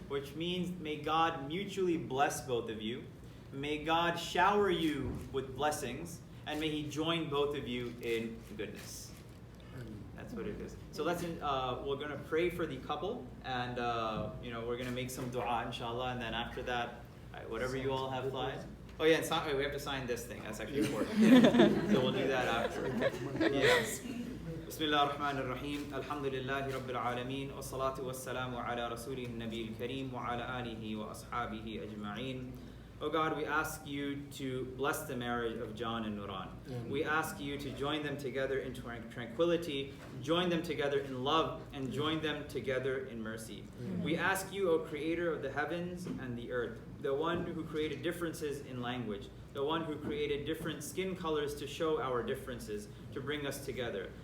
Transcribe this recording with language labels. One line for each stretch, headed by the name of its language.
English: which means may God mutually bless both of you, may God shower you with blessings, and may He join both of you in goodness. That's what it is. So we're going to pray for the couple, and we're going to make some dua, inshallah, and then after that, whatever you all have planned. Oh yeah, and we have to sign this thing. That's actually important. So we'll do that after. Yes.
Arabic: بسم الله الرحمن الرحيم الحمد لله رب العالمين والصلاة والسلام على رسوله النبي الكريم وعلى آله وأصحابه أجمعين.
English: Oh God, we ask you to bless the marriage of John and Nuran. We ask you to join them together in tranquility, join them together in love, and join them together in mercy. We ask you, O Creator of the heavens and the earth, the one who created differences in language, the one who created different skin colors to show our differences, to bring us together.